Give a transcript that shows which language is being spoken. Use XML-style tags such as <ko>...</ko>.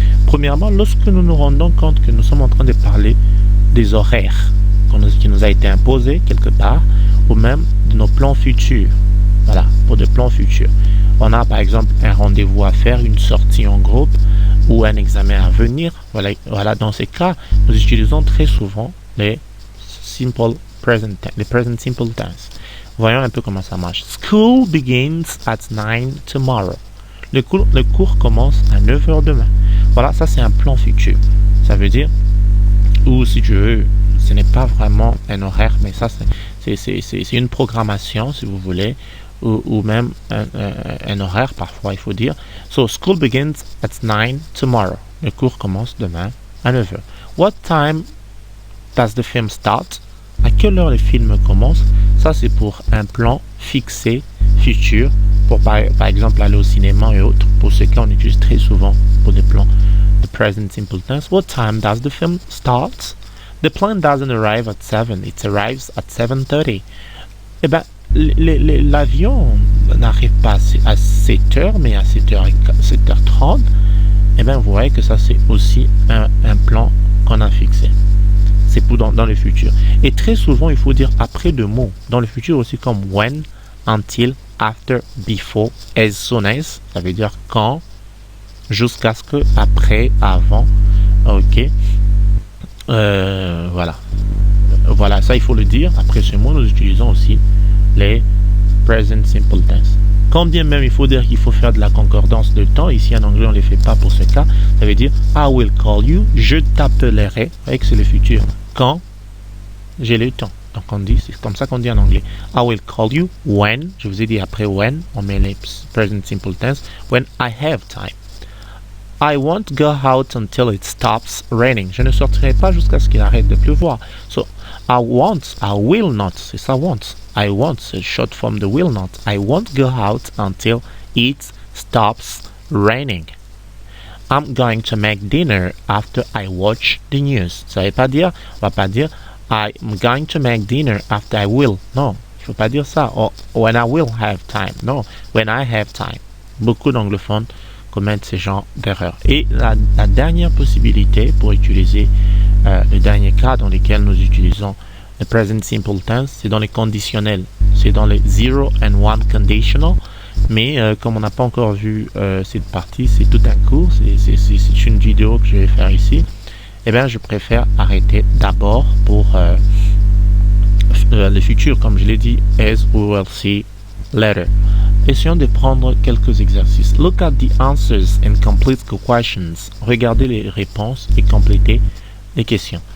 <fr>Premièrement, lorsque nous nous rendons compte que nous sommes en train de parler des horaires qui nous a été imposé quelque part, ou même de nos plans futurs. Voilà, pour des plans futurs. On a par exemple un rendez-vous à faire, une sortie en groupe, ou un examen à venir. Voilà, dans ces cas, nous utilisons très souvent les</fr> <en>present simple tense.</en> <fr>Voyons un peu comment ça marche.</fr> <en>School begins at 9 tomorrow.</en> <fr>Le cours commence à 9h demain. Voilà, ça c'est un plan futur. Ça veut dire, ou si tu veux, ce n'est pas vraiment un horaire, mais ça, c'est une programmation, si vous voulez, ou même un horaire, parfois, il faut dire.</fr> <en>So, school begins at 9 tomorrow.</en> <fr>Le cours commence demain à 9h.</fr> <en>What time does the film start?</en> <fr>À quelle heure le film commence? Ça, c'est pour un plan fixé, futur, pour par exemple aller au cinéma et autres. Pour ce cas, on utilise très souvent pour des plans</fr> <en>the present simple tense. What time does the film start? The plane doesn't arrive at 7, it arrives at 7:30.</en> <fr>Eh ben, l'avion n'arrive pas à 7h, mais à 7h30. Eh bien, vous voyez que ça, c'est aussi un plan qu'on a fixé. C'est pour dans le futur. Et très souvent, il faut dire après deux mots. Dans le futur aussi, comme</fr> <en>when, until, after, before, as soon as.</en> <fr>Ça veut dire quand, jusqu'à ce que, après, avant. Ok. Voilà. Voilà, ça, il faut le dire. Après ce mot, nous utilisons aussi les</fr> <en>present simple tense.</en> <fr>Quand bien même il faut dire qu'il faut faire de la concordance de temps, ici en anglais on ne les fait pas pour ce cas, ça veut dire</fr> <en>I will call you,</en> <fr>je t'appellerai, vous voyez que c'est le futur,</fr> <en>quand j'ai le temps.</en> <fr>Donc on dit, c'est comme ça qu'on dit en anglais.</fr> <en>I will call you when,</en> <fr>je vous ai dit après when, on met les</fr> <en>present simple tense, when I have time. I won't go out until it stops raining.</en> <fr>Je ne sortirai pas jusqu'à ce qu'il arrête de pleuvoir.</fr> <en>So, I will not,</en> <fr>c'est ça want.</fr> <en>I won't,</en> <fr>c'est</fr> <en>short from the will not. I won't go out until it stops raining. I'm going to make dinner after I watch the news.</en> <fr>Ça veut pas dire, on va pas dire</fr> <en>I'm going to make dinner after I will.</en> <fr>Non, il faut pas dire ça.</fr> <en>Or when I will have time.</en> <fr>Non,</fr> <en>when I have time.</en> <fr>Beaucoup d'anglophones commettent ce genre d'erreur. Et la dernière possibilité pour utiliser le dernier cas dans lequel nous utilisons le</fr> <en>present simple tense,</en> <fr>c'est dans les conditionnels. C'est dans les 0 and 1 conditional. Mais comme on n'a pas encore vu cette partie, c'est tout un cours, c'est une vidéo que je vais faire ici. Eh bien, je préfère arrêter d'abord pour le futur, comme je l'ai dit,</fr> <en>as we will see later.</en> <fr>Essayons de prendre quelques exercices.</fr> <en>Look at the answers and complete the questions.</en> <fr>Regardez les réponses et complétez les questions.</fr>